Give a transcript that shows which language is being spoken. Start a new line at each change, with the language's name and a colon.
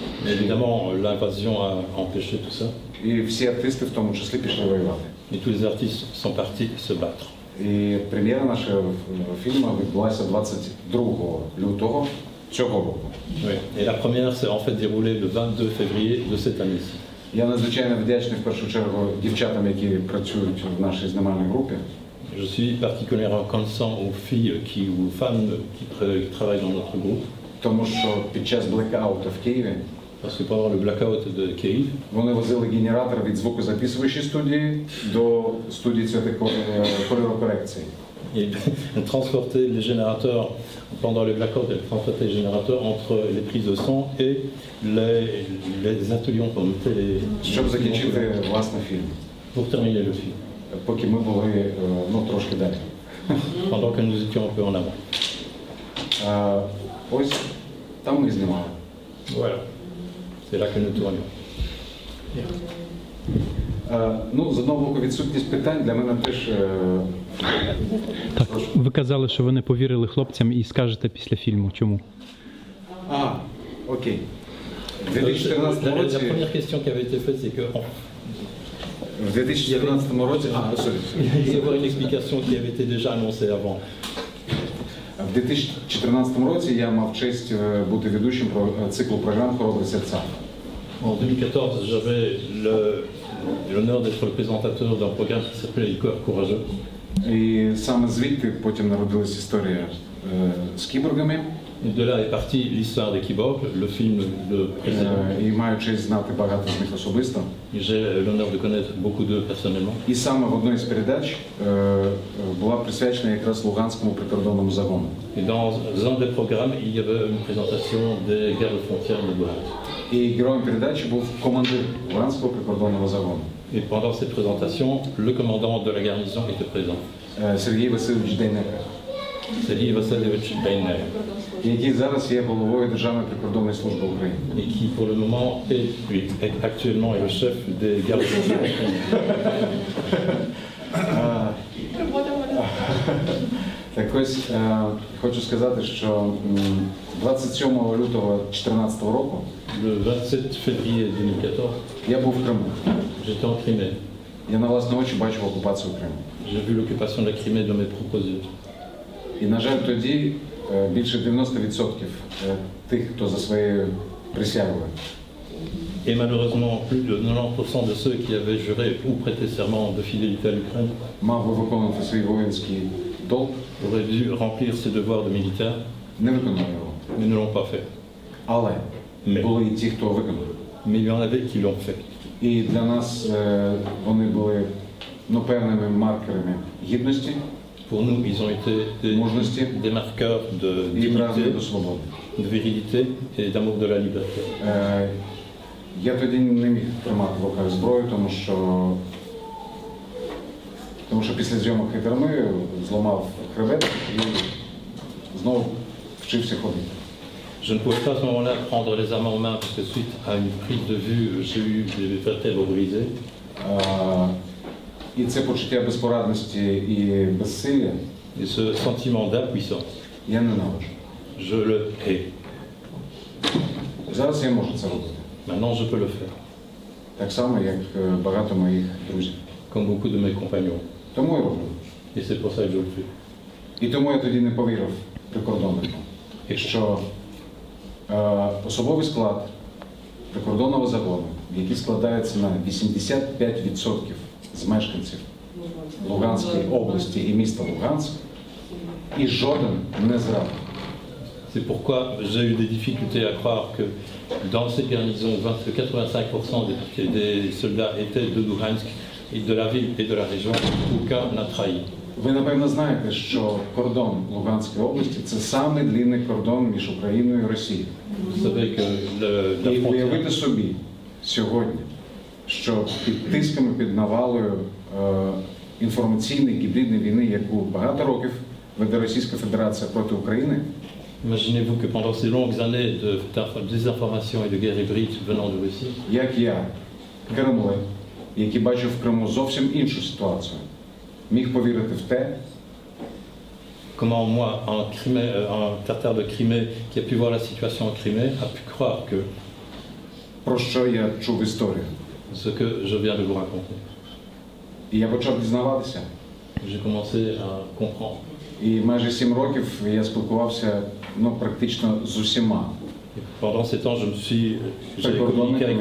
French: Évidemment, l'invasion a empêché tout ça.
Ukrainian: І всі артисти в тому числі пішли воювати.
French: Et tous les artistes sont partis se battre.
Ukrainian: І прем'єра нашого фільму відбулася 22 лютого цього року.
French: Oui. Et la première s'est en fait déroulée le 22 février de cette année-ci.
Ukrainian: Я надзвичайно вдячний в першу чергу дівчатам, які працюють в нашій знімальній групі.
French: Je suis particulièrement reconnaissant aux filles aux femmes qui travaillent dans notre groupe.
Ukrainian: Тому що під час блекауту в Києві
French: Parce que pendant le blackout de Kiev,
Ukrainian: вони возили генератор від звукозаписуючої студії до студії кольорокорекції.
French: ils transportaient les générateurs, pendant les blackouts, ils transportaient les générateurs entre les prises de son et les ateliers où on mettait les...
Ukrainian: Щоб закінчити власне фільм,
French: Pour terminer le film,
Ukrainian: поки ми були трошки далі.
French: pendant que nous étions un peu en avant.
Ukrainian: Ось там ми знімали.
French: Voilà. C'est là que nous tournions.
Ukrainian: Ну, з одного боку, відсутність питань для мене теж... Так, ви казали, що ви не повірили хлопцям і скажете після фільму. Чому? Окей. В 2014
French: La
Ukrainian: році...
French: première question qui avait été faite, c'est que
Ukrainian: В 2014 році...
French: il y avait une explication qui avait été déjà annoncée avant.
Ukrainian: В 2014 році я мав честь бути ведучим циклу програм «Хоробрі серця».
French: En 2014, j'avais l'honneur d'être le présentateur d'un programme qui s'appelait Les Cœurs Courageux.
Ukrainian: І саме звідти потім народилась історія з кіборгами.
French: Et de là est partie l'histoire des cyborgs, le film de précédent.
Ukrainian: І маю честь знати багато з них особисто.
French: J'ai l'honneur de connaître beaucoup d'eux personnellement.
Ukrainian: І саме в одній з передач була присвячена якраз Луганському прикордонному загону.
French: Et dans un des programmes, il y avait une présentation des gardes frontières de Luhansk.
Ukrainian: І героєм передачі був командир Луганського прикордонного загону.
French: Et pendant cette présentation, le commandant de la garnison était présent.
Ukrainian: Сергій Васильович Дейнека,
French: Sergei Vassilievich Deiner,
Ukrainian: який зараз є головою Державної прикордонної служби України.
French: et qui pour le moment est actuellement le chef des gardes frontières ukrainiens.
Ukrainian: Так ось хочу сказати, що 27 лютого 2014 року
French: Le 27 février 2014,
Ukrainian: я був в Криму.
French: j'étais en Crimée.
Ukrainian: Я на власні очі бачив окупацію Криму.
French: J'ai vu l'occupation de la Crimée de mes propres yeux.
Ukrainian: І, на жаль, тоді більше 90% тих, хто за своєю присягою
French: Et malheureusement, plus de 90% de ceux qui avaient juré ou prêté serment de fidélité à l'Ukraine
Ukrainian: мав би виконувати свій воїнський долг,
French: auraient dû remplir ses devoirs de militaire,
Ukrainian: не виконав його.
French: mais ne l'ont pas fait.
Ukrainian: Але
French: Mais,
Ukrainian: були і ті, хто виконав.
French: mais il y en avait qui l'ont fait.
Ukrainian: І для нас вони були певними маркерами гідності
French: Pour nous, ils ont été des marqueurs de
Ukrainian: і прагнення
French: dignité,
Ukrainian: до свободи.
French: de virilité et d'amour de la liberté.
Ukrainian: Я тоді не міг тримати в руках зброю, тому що після зйомок «Хитерми» зламав хребет і знову вчився ходити.
French: Je ne pouvais pas à ce moment-là prendre les armes en main parce que suite à une prise de vue, j'ai eu des vertèbres brisées.
Ukrainian: І це почуття безпорадності і безсилля
French: Et ce sentiment d'impuissance,
Ukrainian: я ненавиджу.
French: je le hais.
Ukrainian: Зараз я можу це робити.
French: Maintenant, je peux le faire,
Ukrainian: Так само, як багато моїх друзів.
French: comme beaucoup de mes compagnons.
Ukrainian: Тому я роблю.
French: Et c'est pour ça que je le fais.
Ukrainian: І тому я тоді не повірив прикордоннику, що особовий склад прикордонного загону, який складається на 85% з мешканців Луганської області і міста Луганськ, і жоден не зрадив.
French: C'est pourquoi j'ai eu des difficultés à croire que dans ces garnisons, 85% des soldats étaient de Luhansk et de la ville et de la région, aucun n'a trahi.
Ukrainian: Ви, напевно, знаєте, що кордон Луганської області – це самий длинний кордон між Україною і Росією.
French: Vous savez que la
Ukrainian: І
French: frontière,
Ukrainian: уявити собі сьогодні, що під тисками, під навалою інформаційної гібридної війни, яку багато років веде Російська Федерація проти України,
French: Imaginez-vous que pendant ces longues années de désinformation et de guerre hybride venant de Russie,
Ukrainian: як я, кремлин, який бачив в Криму зовсім іншу ситуацію, міг повірити в те,
French: comment moi, un Tatar de Crimée qui a pu voir la situation en Crimée, a pu croire que
Ukrainian: про що я чув історію.
French: ce que je viens de vous raconter.
Ukrainian: І я почав дізнаватися.
French: J'ai commencé à comprendre.
Ukrainian: І майже 7 років я спілкувався практично з усіма
French: Et pendant ces temps, j'avais communiqué avec